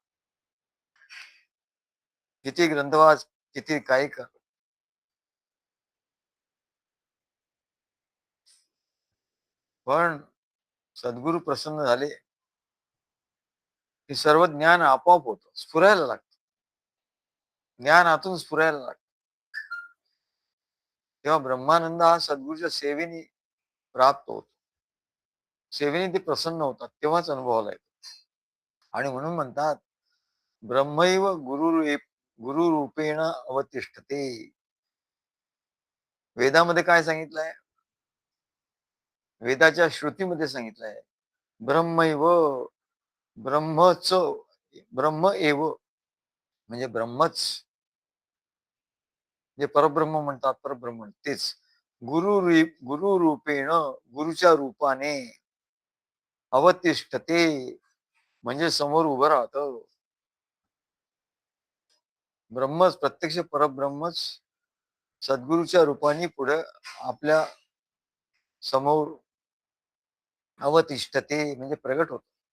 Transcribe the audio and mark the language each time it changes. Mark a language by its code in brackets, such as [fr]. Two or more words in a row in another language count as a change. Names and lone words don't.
[mr] किती ग्रंथवाच, किती काही कर, पण सद्गुरू प्रसन्न झाले की सर्व ज्ञान आपोआप होतं, स्फुरायला लागतं. ज्ञान आतून स्फुरायला लागतं. तेव्हा ब्रह्मानंद हा सद्गुरूच्या सेवेने प्राप्त होतो. सेवेने ते प्रसन्न होतात तेव्हाच अनुभवाला येतो. आणि म्हणून म्हणतात [sa] ब्रह्मैव गुरु रूपेण अवतिष्ठते. [mr] वेदामध्ये काय सांगितलंय? वेदाच्या श्रुतीमध्ये सांगितलं आहे. ब्रह्मैव ब्रह्मच [sa] ब्रह्म एव [mr] म्हणजे ब्रह्मच जे परब्रह्म म्हणतात, परब्रह्म तेच [sa] गुरु रूपेण [mr] गुरुच्या रूपाने अवतिष्ठते म्हणजे समोर उभं राहतं. ब्रह्मच प्रत्यक्ष परब्रह्मच सद्गुरूच्या रूपाने पुढे आपल्या समोर अवतिष्ठते म्हणजे प्रगट होत.